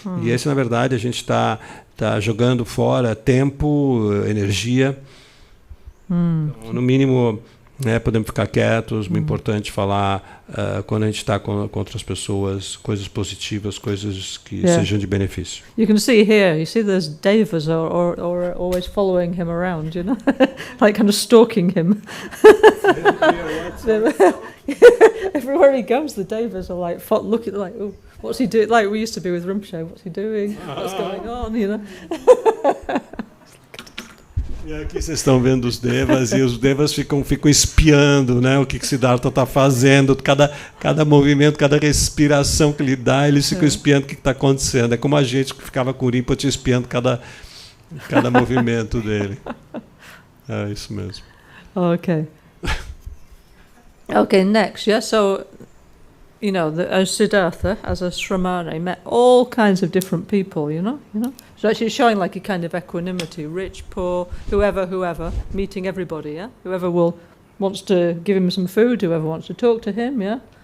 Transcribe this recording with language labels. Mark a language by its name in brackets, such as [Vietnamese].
[Portuguese] E esse, na verdade, a gente está jogando fora tempo, energia. Então, no mínimo, né, podemos ficar quietos. O importante é falar quando a gente está com outras pessoas, coisas positivas, coisas que sejam de benefício. [English] You can see here, there's devas or always following him around, like kind of stalking him. Everywhere he goes, the devas are like looking like, oh, what's he doing? Like we used to be with Rinpoche, what's he doing? What's going on? [Portuguese] E aqui vocês estão vendo os devas e os devas ficam espiando, né, o que Siddhartha está fazendo, cada movimento, cada respiração que ele dá, eles ficam espiando o que está acontecendo. É como a gente que ficava com o Rinpoche espiando cada movimento dele. É isso mesmo. [English] Okay. Okay, next, yeah, so as Siddhartha, as a Shramana, met all kinds of different people, So actually showing like a kind of equanimity, rich, poor, whoever, meeting everybody, yeah? Whoever wants to give him some food, whoever wants to talk to him, yeah?